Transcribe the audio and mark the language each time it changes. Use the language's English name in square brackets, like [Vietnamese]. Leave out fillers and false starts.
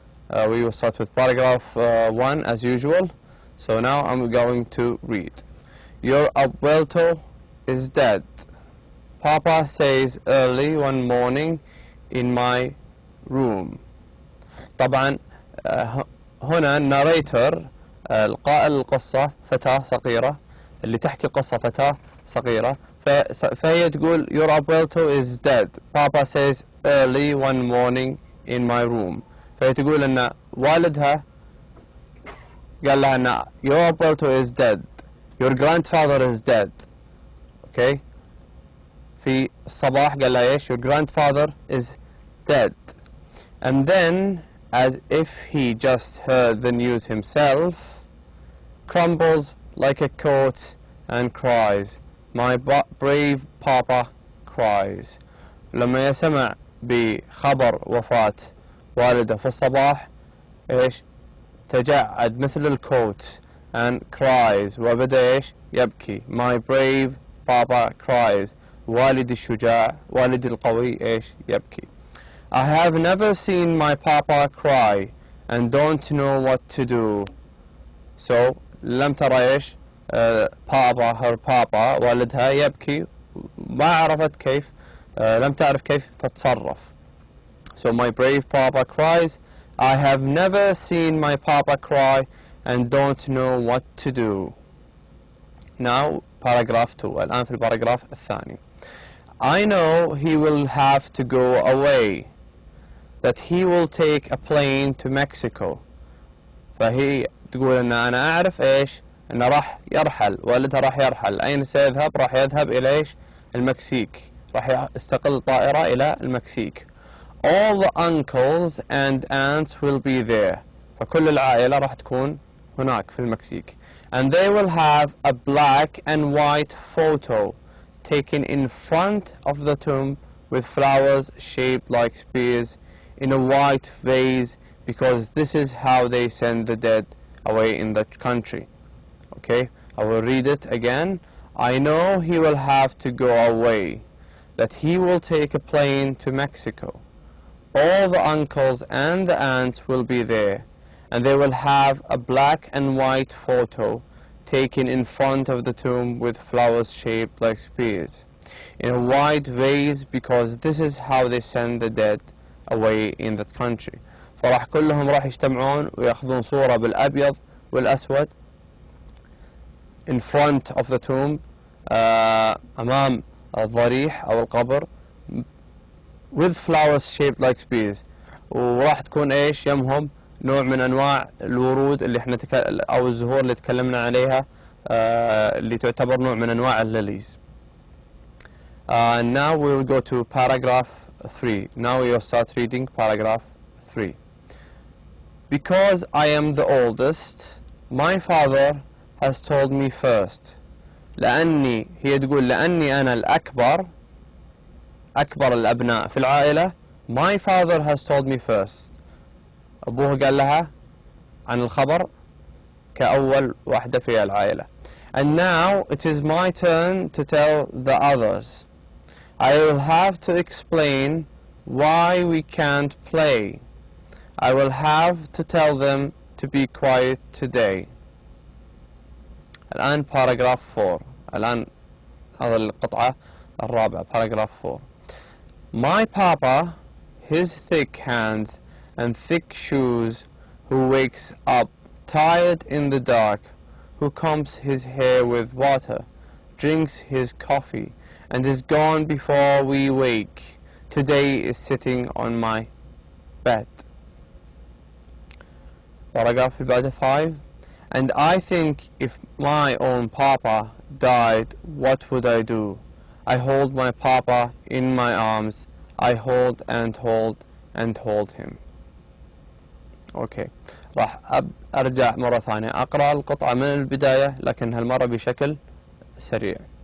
[English] We will start with paragraph 1 as usual. So now I'm going to read. Your abuelo is dead. Papa says early one morning in my room. [Arabic] طبعا هنا الناريتر القائل القصة فتاة صغيرة، اللي تحكي القصة فتاة صغيرة، فهي تقول [English] your abuelo is dead. Papa says early one morning in my room. [Arabic] فهي تقول أن والدها قال لها أن [English] your Pelto is dead, your grandfather is dead. Okay. [Arabic] في الصباح قال لها إيش؟ [English] your grandfather is dead. And then, as if he just heard the news himself, crumbles like a coat and cries, my brave papa cries. [Arabic] لما يسمع بخبر وفاة والده في الصباح إيش؟ تجعد مثل الكوت [English] and cries [Arabic] وبدأ إيش؟ يبكي. [English] My brave papa cries. [Arabic] والدي الشجاع، والدي القوي إيش؟ يبكي. [English] I have never seen my papa cry and don't know what to do. [Arabic] So لم ترى إيش؟ [English] papa her papa [Arabic] والدها يبكي، ما عرفت كيف، لم تعرف كيف تتصرف. [English] So my brave papa cries. I have never seen my papa cry and don't know what to do. Now paragraph 2. [Arabic] الآن في الباراجراف الثاني. [English] I know he will have to go away, that he will take a plane to Mexico. [Arabic] فهي تقول أن أنا أعرف إيش؟ أنه راح يرحل، والدها راح يرحل. أين سيذهب؟ راح يذهب إلى إيش؟ المكسيك. راح يستقل طائرة إلى المكسيك. [English] All the uncles and aunts will be there. [Arabic] فكل العائلة راح تكون هناك في المكسيك. [English] And they will have a black and white photo taken in front of the tomb with flowers shaped like spears in a white vase, because this is how they send the dead away in the country. Okay, I will read it again. I know he will have to go away, that he will take a plane to Mexico. All the uncles and the aunts will be there, and they will have a black and white photo taken in front of the tomb with flowers shaped like spears in a white vase, because this is how they send the dead away in that country. [Arabic] فراح كلهم راح يجتمعون ويأخذون صورة بالأبيض والأسود [English] in front of the tomb, [Arabic] أمام الضريح أو القبر, [English] with flowers shaped like spears. [Arabic] وراح تكون إيش يمهم؟ نوع من أنواع الورود اللي احنا أو الزهور اللي تكلمنا عليها، اللي تعتبر نوع من أنواع الليليز. [English] Now we will go to paragraph 3. Now we will start reading paragraph 3. Because I am the oldest, my father has told me first. [Arabic] لأني، هي تقول لأني أنا الأكبر، أكبر الأبناء في العائلة. [English] My father has told me first. [Arabic] أبوها قال لها عن الخبر كأول واحدة في العائلة. [English] And now it is my turn to tell the others. I will have to explain why we can't play. I will have to tell them to be quiet today. [Arabic] الآن paragraph 4. الآن هذا القطعة الرابعة paragraph 4. [English] My papa, his thick hands and thick shoes, who wakes up tired in the dark, who combs his hair with water, drinks his coffee, and is gone before we wake, today is sitting on my bed. Paragraph بعد 5. And I think if my own papa died, what would I do? I hold my papa in my arms. I hold and hold and hold him. Okay. [Arabic] راح أرجع مرة ثانية أقرأ القطعة من البداية، لكن هالمرة بشكل سريع.